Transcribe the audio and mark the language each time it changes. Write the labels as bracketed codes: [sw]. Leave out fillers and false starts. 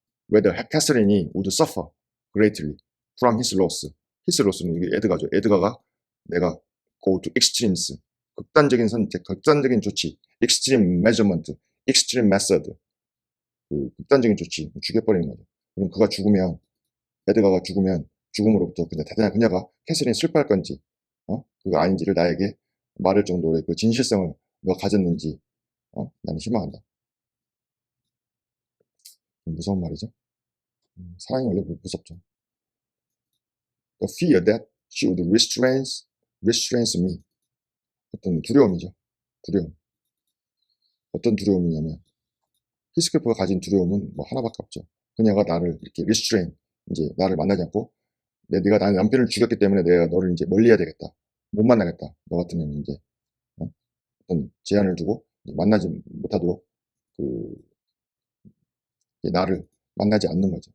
[en] Whether Catherine이 would suffer greatly from his loss. [ko] his loss는 이게 에드가죠. 에드가가 내가 [en] go to extremes, [ko] 극단적인 선택, 극단적인 조치, [en] extreme measurement, extreme method, [ko] 그 극단적인 조치, 죽여버리는 거죠. 그럼 그가 죽으면, 에드가가 죽으면 죽음으로부터 그녀가 캐서린 슬퍼할 건지, 그거 아닌지를 나에게 말할 정도의 그 진실성을 너 가졌는지, 나는 희망한다. 무서운 말이죠. 사랑이 원래 무섭죠. [en] The fear that she would restrains me. [ko] 어떤 두려움이죠. 두려움. 어떤 두려움이냐면, 히스클리프가 가진 두려움은 뭐 하나밖에 없죠. 그녀가 나를 이렇게 restrain, 이제 나를 만나지 않고, 내가 나의 남편을 죽였기 때문에 내가 너를 이제 멀리해야 되겠다. 못 만나겠다. 너 같은 애는 이제 어떤 제한을 두고 만나지 못하도록 그 나를 만나지 않는 거죠.